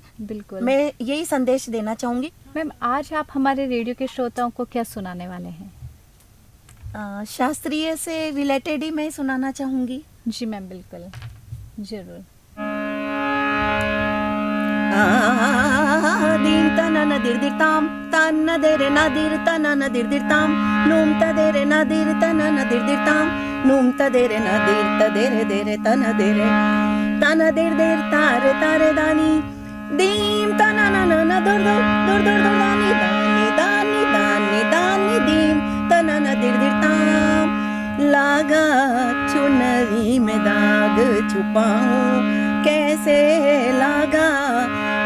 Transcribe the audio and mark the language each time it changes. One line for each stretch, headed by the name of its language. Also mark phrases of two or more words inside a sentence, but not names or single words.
Hindi: बिल्कुल, मैं यही संदेश देना चाहूंगी। मैम, आज आप हमारे रेडियो के श्रोताओं को क्या सुनाने वाले हैं? शास्त्रीय से रिलेटेड ही मैं सुनाना चाहूंगी। जी मैम, बिल्कुल, जरूर। दीन तनन दिर्दिर्ताम तन्न देरे नदिर तनन दिर्दिर्ताम नूम तदेरे नदिर तनन दिर्दिर्ताम नूम तदेरे नदिर तदेरे देरे तन देर देर तारे तारे दानी दीम तनन न दुर दुर दुर दुर दुर दानी दानी दानी दानी दानी दीम तनन दिर्दिर्ताम लागा चुनरी में दाग छुपाऊं कैसे लागा